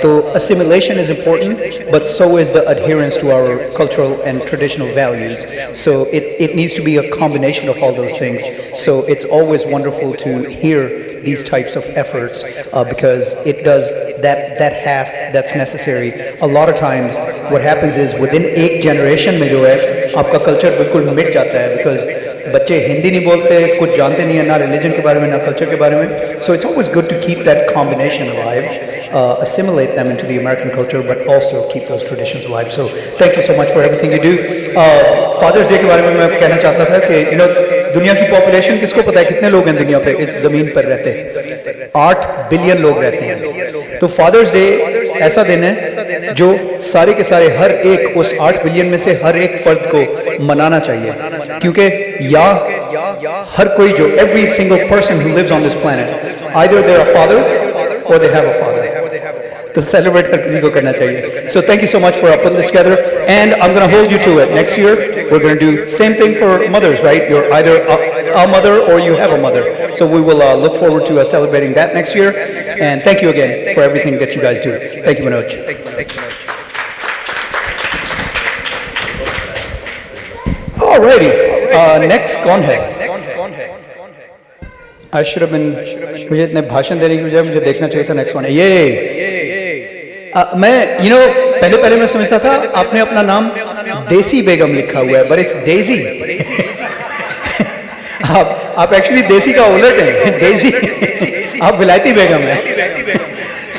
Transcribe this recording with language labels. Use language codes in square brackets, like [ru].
[en] So assimilation is important, but so is the adherence to our cultural and traditional values. So it needs to be a combination of all those things. So it's always wonderful to hear these types of efforts because it does that half that's necessary. A lot of times what happens is within [hi] एक generation में जो है आपका culture बिल्कुल मिट जाता है because बच्चे हिंदी नहीं बोलते, कुछ जानते नहीं है ना religion के बारे में ना culture के बारे में. [en] So it's always good to keep that combination alive. Assimilate them into the American culture, but also keep those traditions alive. So thank you so much for everything you do. [hi] Father's Day के बारे में मैं कहना चाहता था कि [en] you know [hi] दुनिया की population किसको पता है कितने लोग हैं दुनिया पे इस जमीन पर रहते हैं? 8 बिलियन लोग रहते हैं. तो Father's Day ऐसा दिन है जो सारे के सारे हर एक उस 8 बिलियन में से हर एक फर्द को मनाना चाहिए क्योंकि या हर कोई जो [en] every single person who lives on this planet either they're a father [hi] or they have a father. To celebrate हर किसी को करना चाहिए. [en] So thank you so much for putting this together, and I'm going to hold you to it. Next year we're going to do same thing for mothers, right? You're either a mother or you have a mother. So we will look forward to celebrating that next year. And thank you again for everything that you guys do. Thank you, Manoj. [hi] Alrighty, next कौन है? [en] I should have been [hi] मुझे इतने भाषण देने की बजाय मुझे देखना चाहिए था नेक्स्ट कौन है. ये मैं पहले मैं समझता था आपने अपना नाम देसी बेगम लिखा हुआ है, [en] but it's [hi] डेजी. आप एक्चुअली देसी का उलट हैं, डेजी. आप विलायती बेगम हैं.